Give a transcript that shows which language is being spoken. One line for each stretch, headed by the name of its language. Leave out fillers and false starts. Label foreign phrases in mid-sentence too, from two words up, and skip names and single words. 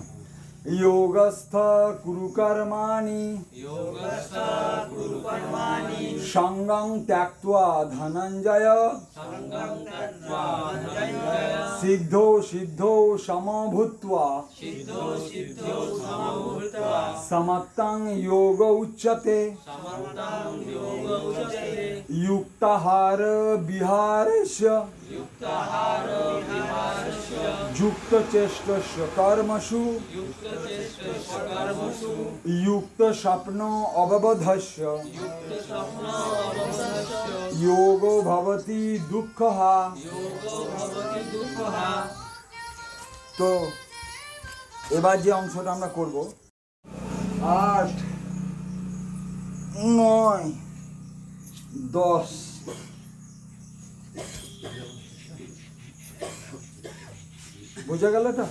Sanskrit: যোগস্থ কুরু কর্মাণি সঙ্গং ত্যক্ত্বা ধনঞ্জয় সিদ্ধো সিদ্ধো সমভূত্বা সমত্তং যোগ উচ্যতে युक्ताहार विहारस्य युक्त चेष्टस्य कर्मसु युक्त स्वप्नो अवबोधस्य योगो भवति दुःखः।
Bangla: তো এবার যে অংশটা আমরা করব, 8 9 10। বুঝে গেল তো?